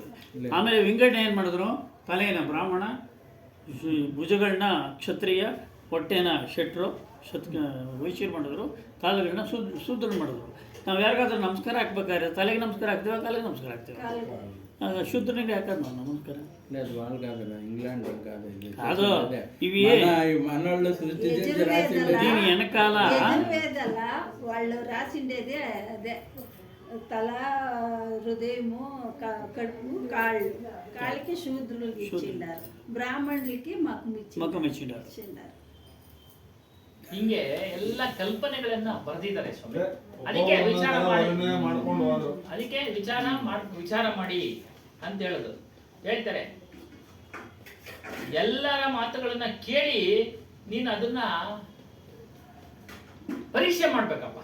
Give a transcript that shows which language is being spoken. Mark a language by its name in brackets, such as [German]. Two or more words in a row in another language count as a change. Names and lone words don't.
[Kannada] ಆಮೇಲೆ ವಿಂಗಡಣೆ ಏನು ಮಾಡಿದ್ರು, ತಲೆನ ಬ್ರಾಹ್ಮಣ, ಭುಜಗಳನ್ನ ಕ್ಷತ್ರಿಯ, ಹೊಟ್ಟೆನ ಶೆಟ್ರು, ವೈಶ್ಯರು ಮಾಡಿದ್ರು, ಕಾಲುಗಳನ್ನ ಶೂದ್ರ ಮಾಡಿದ್ರು. ನಾವು ಯಾರಿಗಾದ್ರೂ ನಮಸ್ಕಾರ ಹಾಕ್ಬೇಕಾದ್ರೆ ತಲೆಗೆ ನಮಸ್ಕಾರ ಹಾಕ್ತೀವ, ಕಾಲಿಗೆ ನಮಸ್ಕಾರ ಹಾಕ್ತೀವಿ. ಶೂದ್ರನಿಗೆ ಹಾಕೋದು ನಾವು ನಮಸ್ಕಾರ. [Telugu] ఇంగ్లాండ్ కాదు ఇవి మనోళ్ళు సృష్టించి దీని వెనకాల యజుర్వేదాల వాళ్ళు రాసిండేది అదే తల, హృదయము, కడుపు, కాళ్ళకి శూద్రులకి ఇచ్చిండారు, బ్రాహ్మణులకి మకం ఇచ్చిండారు. [Kannada] ಹಿಂಗೆ ಎಲ್ಲ ಕಲ್ಪನೆಗಳನ್ನ ಬರೆದಿದ್ದಾರೆ ಸ್ವಾಮಿ. ಅದಕ್ಕೆ ವಿಚಾರ ಮಾಡಿ ಅಂತ ಹೇಳುದು. ಹೇಳ್ತಾರೆ ಎಲ್ಲರ ಮಾತುಗಳನ್ನ ಕೇಳಿ ನೀನು ಅದನ್ನ ಪರೀಕ್ಷೆ ಮಾಡ್ಬೇಕಪ್ಪ.